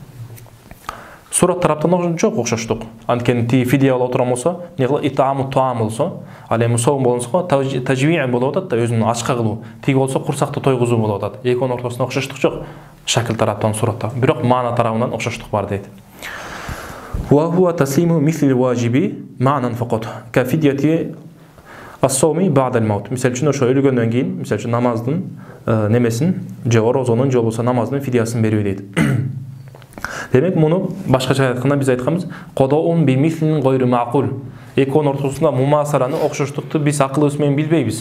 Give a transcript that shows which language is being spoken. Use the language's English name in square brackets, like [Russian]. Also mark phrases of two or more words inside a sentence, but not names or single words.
[Kyrgyz] Сурат тараптан жок окшоштук. Анткени ти фидия боло турган болсо, эмне кылат? [Arabic] إطعام طعام [Kyrgyz] болсо, ал эми соом болсо, тажвиъ болуп атат да, өзүнүн ачка кылуу. Тиги болсо курсакты тойгузуу болуп атат. Экөөнүн ортосунда окшоштук жок. Шакил тараптан, суратта. Бирок маана тарабынан окшоштук бар дейт. [Arabic] وهو تسليم مثل الواجب معنى فقط. كفدية الصوم بعد الموت. [Kyrgyz] Мисалы үчүн ошо өлгөндөн кийин, мисалы үчүн намаздын немесин, же орозонун же болбосо намаздын фидиясын берүү дейт. Демек, муну башкача айтканда биз айтканбыз, [Arabic] قضاء بمثل غير معقول. [Kyrgyz] Экөөнүн ортосунда мумасараны окшоштукту биз акылыбыз менен билбейбиз.